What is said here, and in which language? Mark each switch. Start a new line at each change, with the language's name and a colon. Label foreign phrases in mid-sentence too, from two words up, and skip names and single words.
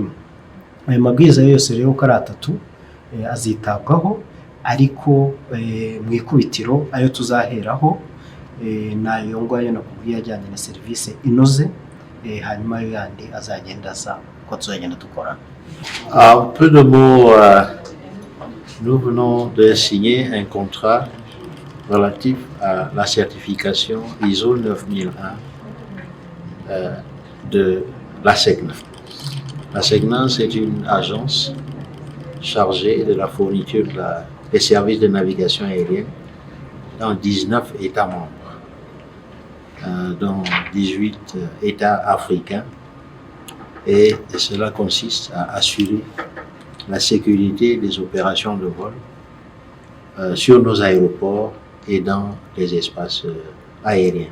Kinyarwanda: Ayo mabwiriza yose rero uko ari atatu azitabwaho, ariko mu ikubitiro ayo tuzaheraho nayo ngayo nakubwiye ajyanye na serivisi inoze, hanyuma ayo yandi azagenda aza uko tuzagenda dukora.
French: En peu de mots, nous venons de signer un contrat relatif à la certification ISO 9001 de la SECNA. La SECNA, c'est une agence chargée de la fourniture des services de navigation aérienne dans 19 États membres, dans 18 États africains, et cela consiste à assurer la sécurité des opérations de vol sur nos aéroports et dans les espaces aériens.